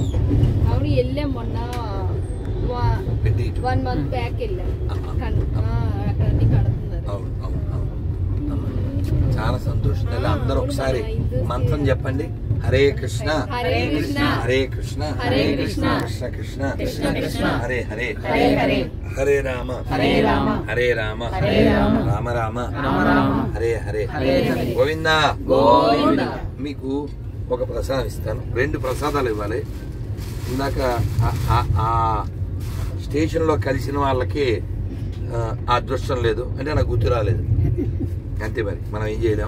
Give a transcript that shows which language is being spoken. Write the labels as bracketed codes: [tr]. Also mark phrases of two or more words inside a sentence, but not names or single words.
[te] అవును, వెళ్ళాం మొన్న 1 [en] month back [te] వెళ్ళాం. చాలా సంతోషం. అందరూ ఒకసారి మంత్రం చెప్పండి. హరే కృష్ణ హరే కృష్ణ హరే కృష్ణ హరే కృష్ణ కృష్ణ కృష్ణ కృష్ణ కృష్ణ హరే హరే హరే రామ హరే రామ హరే రామ రామ రామ హరే హరే గోవిందా గోవింద. మీకు ఒక ప్రసాదం ఇస్తాను, 2 ప్రసాదాలు ఇవ్వాలి. ఇందాక ఆ స్టేషన్లో కలిసిన వాళ్ళకి ఆ అదృష్టం లేదు అంటే నాకు గుర్తు రాలేదు అంతే. మరి మనం ఏం చేయలేం.